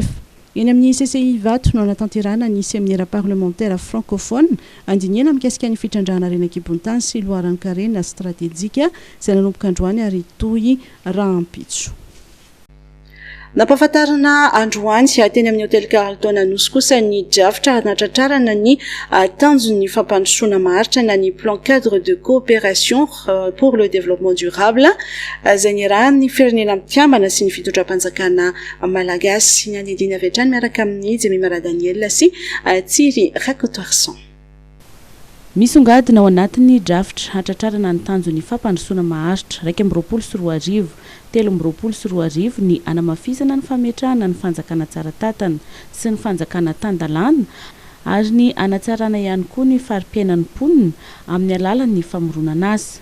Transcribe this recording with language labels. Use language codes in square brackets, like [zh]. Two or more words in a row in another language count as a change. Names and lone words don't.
[mg] Eny amin'ny CCI Vato no anatanterahana ny [fr] séminaire parlementaire francophone [mg] andiniana mikasika ny fitrandrahana Renakibonitany sy loharano-karena stratéjika izay nanomboka androany ary toy rahampitso. Nampahafantarana androany teny amin'ny hôtel Carlton Anosy kosa ny drafitra natratrarana ny tanjon'ny fampandrosoana maharitra na ny [fr] plan cadre de coopération pour le développement durable [mg] izay niarahan'ny firenena mpikambana sy ny fitondram-panjakana malagasy. Ny andindiny avy hatrany miaraka amin'ny Jemimara Daniel sy Tsiry Rakotorson. Misongadina ao anatin'ny drafitra hatratrarana ny tanjon'ny fampandrosoana maharitra 2.4 3.4 ny anamafisana ny fametrahana ny fanjakana tsara tatana sy ny fanjakana tandalana ary ny anatsarana ihany koa ny fari-piainan'ny mponina amin'ny alalan'ny famoronana azy.